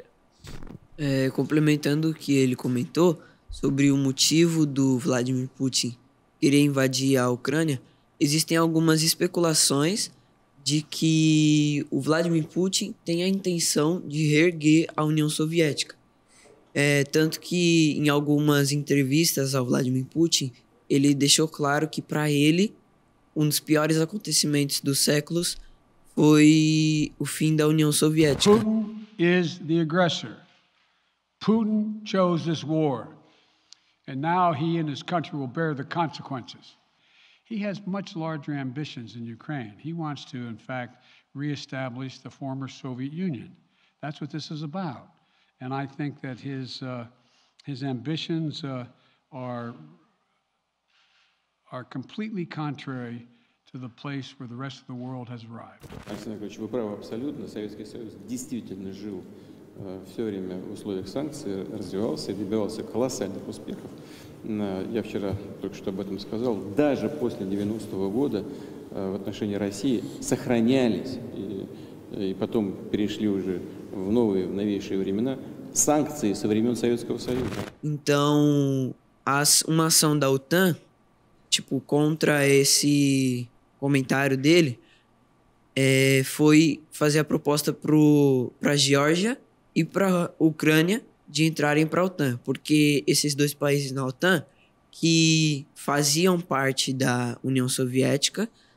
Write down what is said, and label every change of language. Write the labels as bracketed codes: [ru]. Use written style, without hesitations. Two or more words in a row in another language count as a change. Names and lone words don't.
[pt] Complementando o que ele comentou sobre o motivo do Vladimir Putin querer invadir a Ucrânia, existem algumas especulações de que o Vladimir Putin tem a intenção de reerguer a União Soviética. Tanto que em algumas entrevistas ao Vladimir Putin, ele deixou claro que para ele, um dos piores acontecimentos dos séculos foi o fim da União Soviética. [en] Putin is the aggressor. Putin chose this war. And now he and his country will bear the consequences. He has much larger ambitions in Ukraine. He wants to, in fact, reestablish the former Soviet Union. That's what this is about. And I think that his ambitions are completely contrary to the place where the rest of the world has arrived. [ru] Александр Яковлевич, вы правы абсолютно. Советский Союз действительно жил все время в условиях санкций развивался и добивался колоссальных успехов. Я вчера только что об этом сказал. Даже после 90-го года в отношении России сохранялись и потом перешли уже в новейшие времена санкции со времен Советского Союза. [pt] Então, uma ação da OTAN, tipo, contra esse comentário dele, foi fazer a proposta para a Geórgia e para a Ucrânia de entrarem para a OTAN, porque esses dois países na OTAN, que faziam parte da União Soviética,